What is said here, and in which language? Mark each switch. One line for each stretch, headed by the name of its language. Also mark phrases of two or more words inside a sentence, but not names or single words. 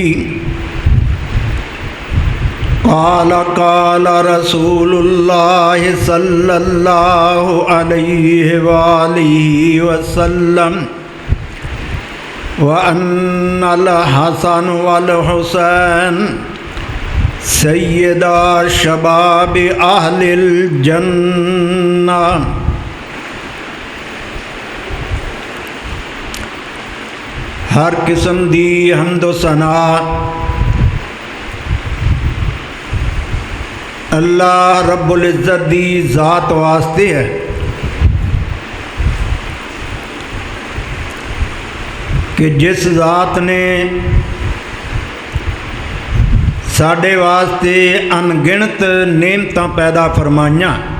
Arabic: قال رسول الله صلى الله عليه وآله وسلم وأن الحسن والحسين سيدا شباب أهل الجنة.
Punjabi: ہر قسم دی حمد و ثنا اللہ رب العزت دی ذات واسطے ہے کہ جس ذات نے ساڈے واسطے ان گنت نعمتاں پیدا فرمائیاں.